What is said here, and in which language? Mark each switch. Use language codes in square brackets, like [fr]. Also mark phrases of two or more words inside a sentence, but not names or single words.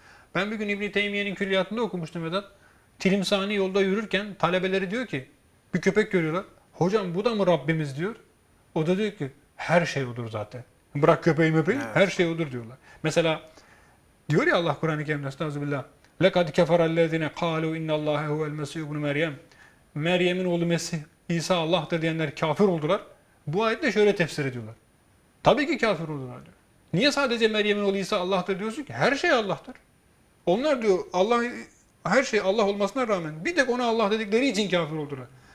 [tr] Ben bir gün İbn-i Teymiye'nin külliyatında okumuştum Vedat. Tilimsani yolda yürürken talebeleri diyor ki, bir köpek görüyorlar. Hocam bu da mı Rabbimiz diyor. O da diyor ki her şey odur zaten. Bırak köpeği möpeği, Evet. her şey odur diyorlar. Mesela diyor ya Allah Kur'an-ı Kerim'de estağfirullah. [ar] لَقَدْ كَفَرَ الَّذِينَ قَالُوا اِنَّ اللّٰهَ هُوَ الْمَسِيحُ ibn Meryem. [tr] Meryem'in oğlu Mesih, İsa Allah'tır diyenler kafir oldular. Bu ayette şöyle tefsir ediyorlar. Tabii ki kafir oldular diyor. Niye sadece Meryem'in oğlu İsa Allah'tır diyorsun ki? Her şey Allah'tır. Onlar diyor Allah, her şey Allah olmasına rağmen bir tek ona Allah dedikleri için kafir oldular.